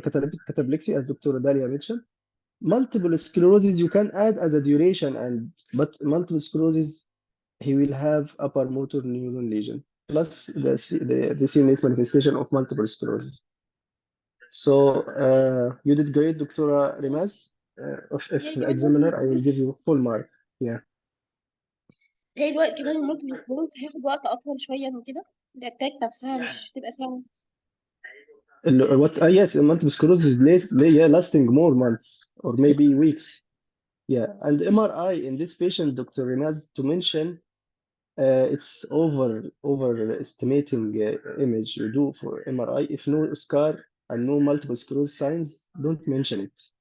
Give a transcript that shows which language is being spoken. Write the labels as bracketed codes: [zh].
[en] Cataplexy, as Dr. Dalia mentioned. Multiple sclerosis you can add as a duration, but multiple sclerosis, he will have upper motor neuron lesion plus the CNS manifestation of multiple sclerosis. So you did great, Dr. Remaz. If the examiner, I will give you full mark. Yeah. [ar] هي الوقت كمان المالتيبل سكلروز هياخد وقت اطول شويه من كده. الاتاك نفسها مش هتبقى سهله. [en] What? Yes, multiple sclerosis yeah, lasting more months or maybe weeks. Yeah, and MRI in this patient, Dr. Remaz, to mention, it's overestimating image you do for MRI. If no scar and no multiple sclerosis signs, don't mention it.